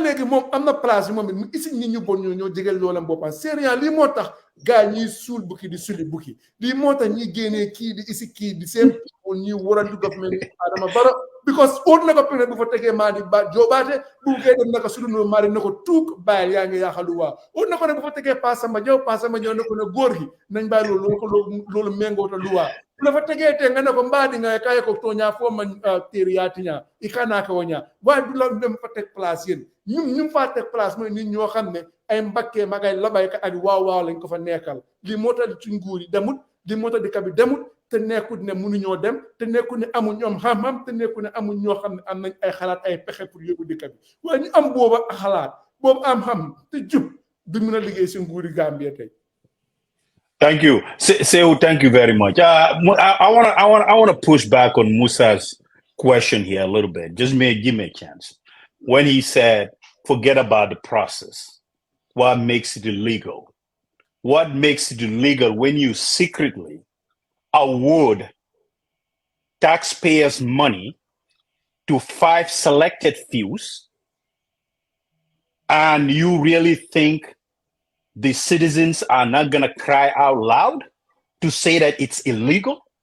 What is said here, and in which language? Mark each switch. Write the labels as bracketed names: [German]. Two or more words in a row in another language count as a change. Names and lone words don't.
[Wolof] léegi moom am na place bi moom it mu isi nit ñu bon ñoo jegeel loolam boppam sérieux lii moo tax gars yi ñuy suul bukki di suli bukki lii moo tax ñuy génnee kii di isi kii di seen people ñuy war a dugg mel ni Adama Barrow because óot na ko pene bu fa tegee Madi Jobarteh bu gee dem na ko sulu no Madi na ko tuuk bàyyil yaa ngi yaaxalu waa óot na ko ne bu fa tegee Pasamba Ñëw na ko ne góor gi nañ bàyyi loolu méngoo ta luwaa bu la fa tegee te nga ne ko mbaadi nga kaye ko tooñaa foo man téeri yaa tiñaa i kanaa ko wañaa waaye du la dem fa teg place yéen ñu faa teg place mooy nit ñoo xam ne ay mbakkee magay labayka ak waaw lañ ko fa nekkal lii moo tax ci nguur yi demut lii moo tax dëkk bi demut te nekkut ne mënuñoo dem te nekkut ne amuñ ñoom xam-xam te nekkut ne amuñ ñoo xam ne am nañ ay xalaat ay pexe pour yóbbu dëkk bi waaye ñu am booba xalaat boobu am xam te jub du mën a liggéey si nguuri Gambia tey. [English] Thank you, Saikou. Thank you very much. I want to push back on Musa's question here a little bit. Just give me a chance. When he said, "Forget about the process," what makes it illegal? What makes it illegal when you secretly award taxpayers' money to 5 selected fews, and you really think the citizens are not going to cry out loud to say that it's illegal?